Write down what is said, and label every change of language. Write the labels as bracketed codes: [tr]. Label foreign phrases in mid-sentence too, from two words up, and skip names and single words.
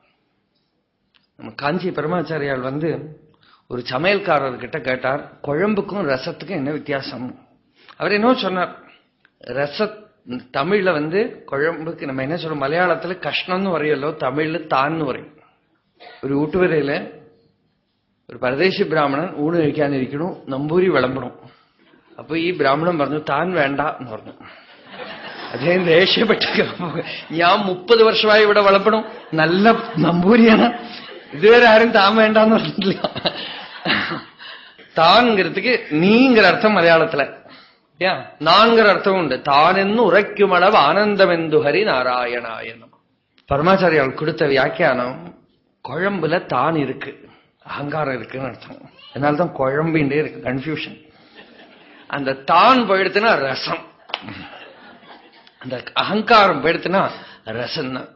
[ta] நம்ம காஞ்சி பரமாச்சாரியால் ஒரு சமையல்காரர்கிட்ட கேட்டார், குழம்புக்கும் ரசத்துக்கும் என்ன வித்தியாசம்? அவர் என்ன சொன்னார், தமிழ்ல குழம்புக்கு நம்ம என்ன சொல்றோம், மலையாளத்துல கஷ்ணம்னு வரையலோ, தமிழ்ல தான்னு வரையும். [ml] ഒരു ഊട്ടുവരയില് ഒരു പരദേശി ബ്രാഹ്മണൻ ഊണ് കഴിക്കാനിരിക്കണു, നമ്പൂരി വിളമ്പണം. അപ്പൊ ഈ ബ്രാഹ്മണൻ പറഞ്ഞു താൻ വേണ്ട എന്ന് പറഞ്ഞു. അദ്ദേഹം ദേഷ്യപ്പെട്ടു, ഞാൻ 30 വർഷമായി ഇവിടെ വിളമ്പണം, നല്ല നമ്പൂരിയാണ്, ഇതുവരെ ആരും താൻ വേണ്ടെന്ന് പറഞ്ഞിട്ടില്ല. [ta] താൻங்கிறதுக்கு நீங்கிற அர்த்தம் மலையாளத்துல, நான்கிற அர்த்தம் உண்டு. [ml] താനെന്നു ഉരയ്ക്കുമളവ് ആനന്ദമെന്ത് ഹരി നാരായണായനമഃ. [ta] பரமாச்சாரியால் கொடுத்த வியாக்கியானம், குழம்புல தான் இருக்கு, அகங்காரம் இருக்குன்னு அர்த்தம். அதனால்தான் குழம்பின்றே இருக்கு, கன்ஃபியூஷன். அந்த தான் போயிடுத்துனா ரசம், அந்த அகங்காரம் போயிடுத்துனா ரசம் தான்.